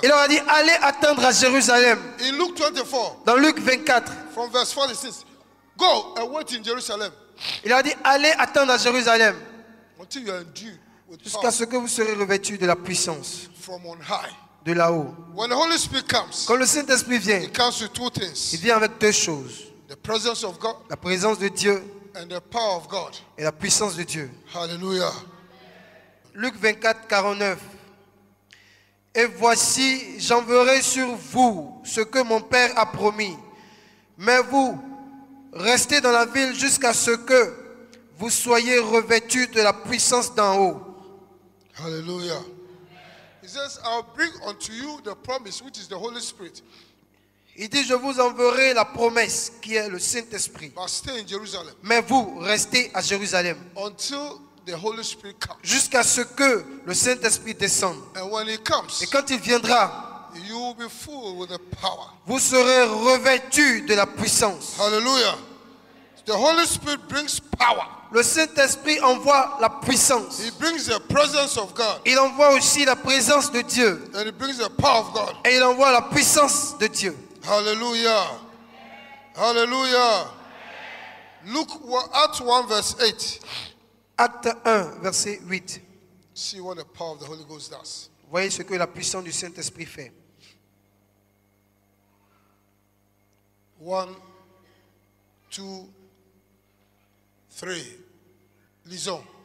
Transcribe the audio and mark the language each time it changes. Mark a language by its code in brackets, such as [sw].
[fr] Il leur a dit, allez attendre à Jérusalem. [en] In Luke 24, [fr] Dans Luc 24, [en] from verse 46, go and wait in Jerusalem [fr] il leur a dit, allez attendre à Jérusalem [en] until you are endued with [fr] jusqu'à [en] power [fr] ce que vous serez revêtus de la puissance [en] from on high. [fr] de là-haut. [en] When the Holy Spirit comes, [fr] Quand le Saint-Esprit vient, [en] it comes with two [fr] il [en] things: [fr] vient avec deux choses. [en] the presence of God [fr] La présence de Dieu [en] and the power of God. [fr] et la puissance de Dieu. [en] Hallelujah. [fr] Luc 24, 49. Et voici, j'enverrai sur vous ce que mon Père a promis. Mais vous, restez dans la ville jusqu'à ce que vous soyez revêtus de la puissance d'en haut. [en] Hallelujah. He says, I'll bring unto you the promise, which is the Holy Spirit, [fr] Il dit, je vous enverrai la promesse qui est le Saint-Esprit. [en] but stay in Jerusalem [fr] Mais vous, restez à Jérusalem [en] until the Holy Spirit comes. [fr] jusqu'à ce que le Saint-Esprit descende. [en] And when he comes, [fr] Et quand il viendra, [en] you will be full with the power. [fr] vous serez revêtus de la puissance. [en] Hallelujah. The Holy Spirit brings power. [fr] Le Saint-Esprit envoie la puissance. [en] He brings the presence of God. [fr] Il envoie aussi la présence de Dieu. [en] And he brings the power of God. [fr] Et il envoie la puissance de Dieu. [en] Hallelujah. Hallelujah. Look at 1 verse 8. [fr] Acte 1, verset 8. [en] See what the power of the Holy Ghost does. [fr] Voyez ce que la puissance du Saint-Esprit fait. 1, 2, 3. Lisons.